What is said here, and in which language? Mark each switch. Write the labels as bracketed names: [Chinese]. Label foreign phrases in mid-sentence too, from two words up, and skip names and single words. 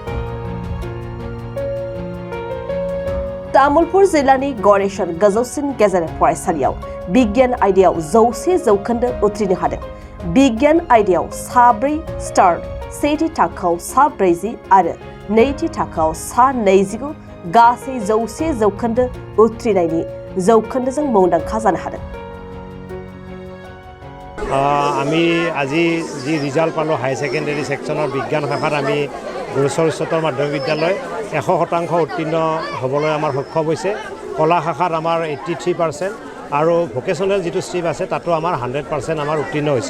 [Bodo] तामुलपुर जिल्लानि गणेशन गोजौसिन गेजेर फरायसालियाव बिगियान आयदायाव 100% उथ्रिनो हादों। बिगियान आयदायाव 4 स्टार, सेथि थाखोआव 40 आरो नैथि थाखोआव 29 गासै 100% उथ्रिनायनि जौखोन्दोजों मुंदांखा जानो हादों। [Assamese] আমি আজি যি ৰিজাল্ট পালোঁ হাই ছেকেণ্ডেৰী ছেকশ্যনৰ বিজ্ঞান শাখাত আমি গুৰুচৰ উচ্চতৰ মাধ্যমিক বিদ্যালয় 100% উত্তীৰ্ণ হ'বলৈ আমাৰ সক্ষম হৈছে। কলা শাখাত আমাৰ 83% আৰু ভোকেশ্যনেল যিটো ষ্ট্ৰীম আছে তাতো আমাৰ 100% আমাৰ উত্তীৰ্ণ হৈছে।